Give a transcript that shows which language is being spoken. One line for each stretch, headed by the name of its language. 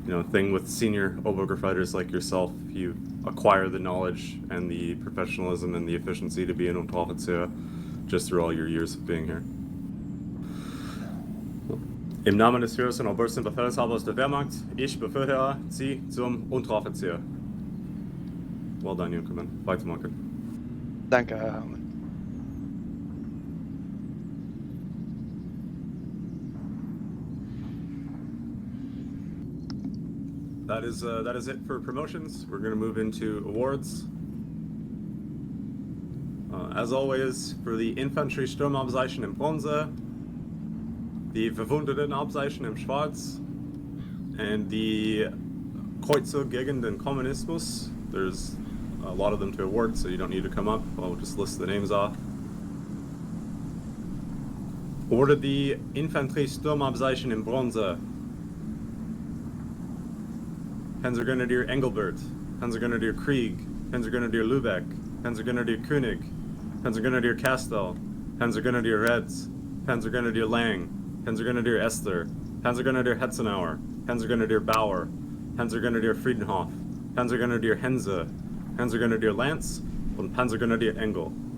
English: Thing with senior Obergefreiters like yourself, you acquire the knowledge and the professionalism and the efficiency to be an Unteroffizier just through all your years of being here.
German: Im Namen des höchsten und obersten Befehlshabers der Wehrmacht, ich befördere Sie zum Unteroffizier.
English: Well done, Junkermann. Weitermachen.
German: Danke, Herr Hauptmann.
English: That is it for promotions. We're going to move into awards. As always, for the Infanterie-Sturmabzeichen im Bronze, the Verwundetenabzeichen im Schwartz, and the Kreuzzug gegen den Kommunismus. There's a lot of them to award, so you don't need to come up. I'll just list the names off. Awarded the Infanterie-Sturmabzeichen im Bronze, Panzergrenadier Engelbert, Panzergrenadier Krieg, Panzergrenadier Lübeck, Panzergrenadier König, Panzergrenadier Kastel, Panzergrenadier Retz, Panzergrenadier Lang, Panzergrenadier Esther, Panzergrenadier Hetzenauer, Panzergrenadier Bauer, Panzergrenadier Friedenhof, Panzergrenadier Henze, Panzergrenadier Lance, und Panzergrenadier Engel.